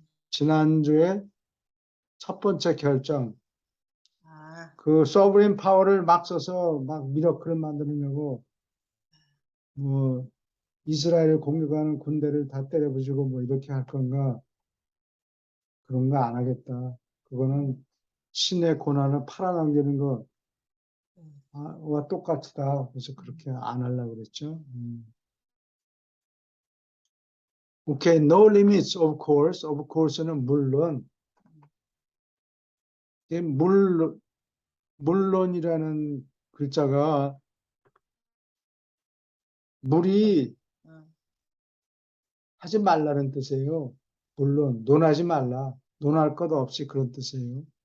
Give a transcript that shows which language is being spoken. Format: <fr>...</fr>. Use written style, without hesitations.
<ko>지난주에 첫 번째 결정, 그 소브린 파워를 막 써서 막 미러클을 만드느냐고 뭐 이스라엘 공격하는 군대를 다 때려부수고 뭐 이렇게 할 건가 그런 거 안 하겠다. 그거는 신의 고난을 팔아넘기는 거와 똑같다. 그래서 그렇게 안 하려고 그랬죠.</ko> <en>오케이, no limits of course.</en> <ko>of course는 물론 물론이라는 글자가 물이 하지 말라는 뜻이에요. 물론 논하지 말라. 논할 것 없이 그런 뜻이에요.</ko>